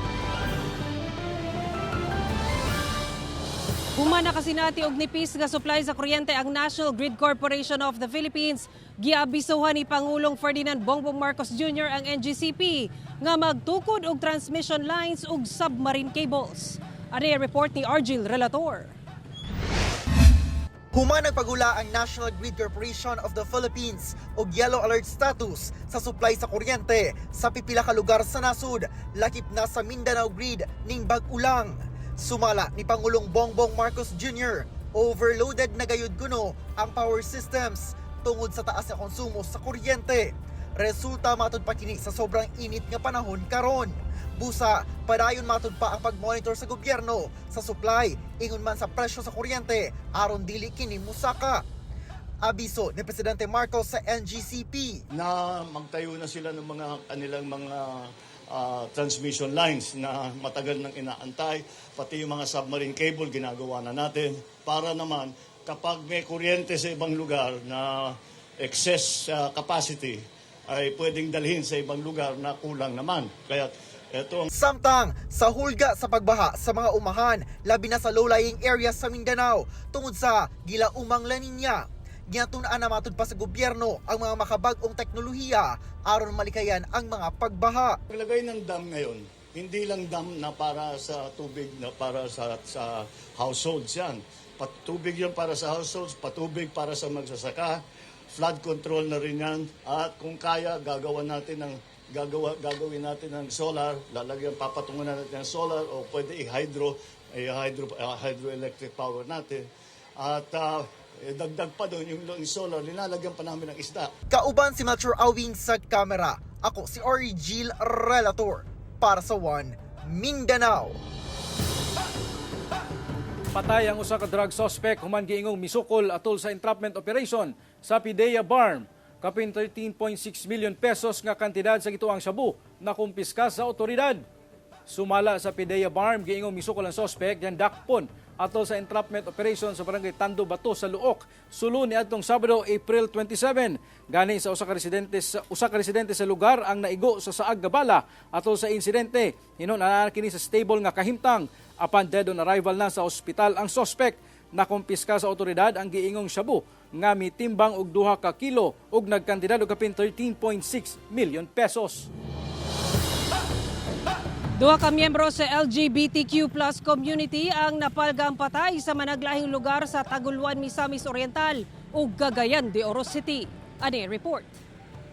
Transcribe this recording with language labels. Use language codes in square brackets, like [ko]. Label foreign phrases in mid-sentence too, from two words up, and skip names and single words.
[ceb] Humana kasi nati og nipis nga supply sa kuryente ang National Grid Corporation of the Philippines. Giabisuhan ni Pangulong Ferdinand Bongbong Marcos Jr. ang NGCP nga magtukod og [en] transmission lines [ceb] ug [en] submarine cables. [tl] Ano yung report ni Argil Relator? [ceb] Human nagpagula ang National Grid Corporation of the Philippines og [en] yellow alert status [ceb] sa supply sa kuryente sa pipila ka lugar sa nasud, lakip na sa Mindanao Grid ning bag-ulang. Sumala ni Pangulong Bongbong Marcos Jr., overloaded na gayud kuno ang [en] power systems [ceb] tungod sa taas na konsumo sa kuryente. Resulta matud pa kini sa sobrang init nga panahon karon. Busa, padayon matud pa ang pag-monitor sa gobyerno sa supply, ingon man sa presyo sa kuryente, aron dili kini musaka. Abiso ni Presidente Marcos sa NGCP [tl] na magtayo na sila ng mga kanilang mga [en] transmission lines [tl] na matagal nang inaantay, pati yung mga submarine cable ginagawa na natin para naman kapag may kuryente sa ibang lugar na [en] excess capacity [tl] ay pwedeng dalhin sa ibang lugar na kulang naman. Kaya [ceb] samtang sa hulga sa pagbaha sa mga umahan, labi na sa [en] low-lying areas [ceb] sa Mindanao tungod sa gilaumang La Niña. Ginatun-an na matud pa sa gobyerno ang mga makabag-ong teknolohiya aron malikayan ang mga pagbaha. [tl] Paglagay ng dam ngayon, hindi lang dam na para sa tubig na para sa households yan. Patubig yan para sa households, patubig para sa magsasaka, flood control na rin yan. At kung kaya, gagawin natin ng solar, papatungan natin ng solar o pwede [en] hydroelectric power [tl] natin. At dagdag pa doon yung solar, linalagyan pa namin ng isda. [ceb] Kauban si Melchor Awing sa kamera. Ako si Argil Relator para sa One Mindanao. Patay ang usa ka [en] drug suspect [ceb] human giingong misukol atol sa [en] entrapment operation [ceb] sa PIDEA Barm. Kapin 13.6 [en] million pesos [ceb] nga kantidad sa gituang shabu na kumpiska sa otoridad. Sumala sa PIDEA Barm, giingong misukol ang suspect yan dakpon atol sa [en] entrapment operation [ceb] sa barangay Tando Bato sa Luok. Sulo ni adtong Sabado, April 27. Gani sa usa ka residente sa lugar ang naigo sa saag gabala atol sa insidente. Hinon ana kini sa stable nga kahimtang. [en] Upon dead on arrival [ceb] na sa ospital ang suspect, nakumpiska sa otoridad ang giingong shabu nga mitimbang og 2 ka kilo ug nagkantidad og kapin 13.6 [en] million pesos. [ceb] 2 ka miyembro sa [en] LGBTQ+ community [ceb] ang napalgang patay sa managlahing lugar sa Taguluan, Misamis Oriental ug Cagayan de Oro City.